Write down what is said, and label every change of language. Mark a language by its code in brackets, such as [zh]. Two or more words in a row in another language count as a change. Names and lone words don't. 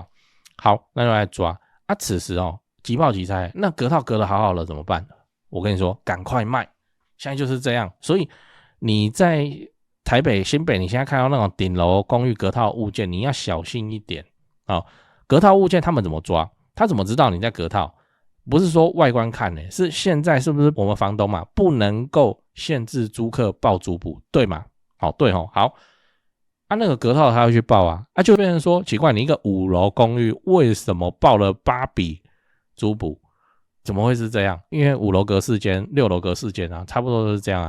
[zh] 好，那就來抓此時即報即拆，那隔套隔得好好了怎麼辦？我跟你說，趕快賣， 現在就是這樣。所以你在台北、新北，你現在看到那種頂樓公寓隔套物件，你要小心一點啊。隔套物件他們怎麼抓？他怎麼知道你在隔套？不是說外觀看呢，是現在是不是我們房東嘛，不能夠限制租客報租補，對嗎？好，對吼，好。那個隔套他要去報啊，就變成說奇怪，你一個5樓公寓為什麼報了8筆租補？怎麼會是這樣？因為5樓隔4間，6樓隔4間啊，差不多都是這樣啊。